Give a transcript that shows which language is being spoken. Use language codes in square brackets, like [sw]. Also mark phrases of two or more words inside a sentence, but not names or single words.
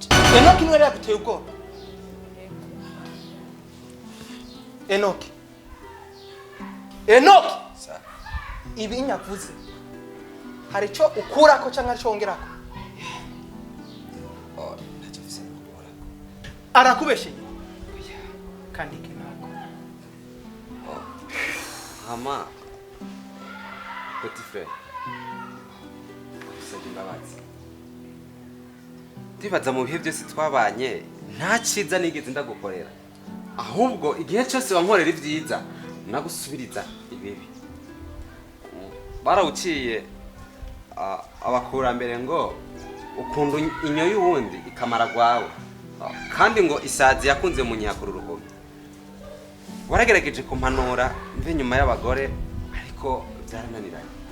[rw] Enoki niwe yaguteye ubwoba Enoki ibi nyavuze hari icyo ukurako cyangwa ari cyo wongerako ntacyo mfise gukorako arakubeshye kandi kinako hama [fr] petit frère [rw] usabye imbabazi ndibaza mu bihe byose twabanye nta cyiza nigeze ndagukorera ahubwo igihe cyose wankorera ibyiza nagusubiriza ibibi barawuciye abakurambere ngo ukunda inyo y'uwundi ikamara gwawe kandi ngo isazi yakunze mu nyakuru ruhome waragerageje kumpanura mve nyuma y'abagore ariko byarananiranye